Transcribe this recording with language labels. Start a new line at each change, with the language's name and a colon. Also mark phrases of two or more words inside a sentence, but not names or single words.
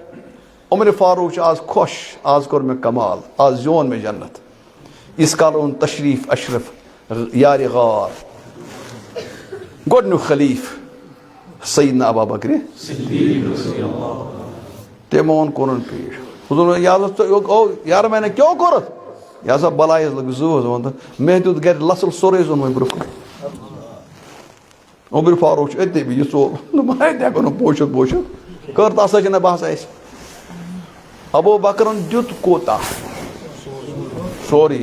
Kashmiri: عمرِ فاروق چھُ آز خۄش، آز کوٚر مےٚ کمال، آز زیوٗن مےٚ جنت. ییٖتِس کال اوٚن تشریٖف اشرف یارِ غار گۄڈنیُک خلیٖف سیدنا ابا بکرِ تِمو ووٚن کوٚرُن پیش. حضوٗر یارٕ
Urdu: میں نے کیوں
Kashmiri: کوٚرُتھ؟ یہِ ہسا بلاے حظ لٔگۍ زٕ حظ ووٚن تہٕ مےٚ دیُت گرِ لژھُل سورُے حظ اوٚن وۄنۍ برٛونٛہہ کُن. عمرِ فاروق چھُ أتی بِہِتھ، یہِ ژوٚل دوٚپُن ہے تہِ ہٮ۪کو نہٕ پوٗچھِتھ کٔر تَس سۭتۍ چھِنہ بحث اَسہِ. ابوٗ بکرن دیُت کوتاہ؟ سورُے.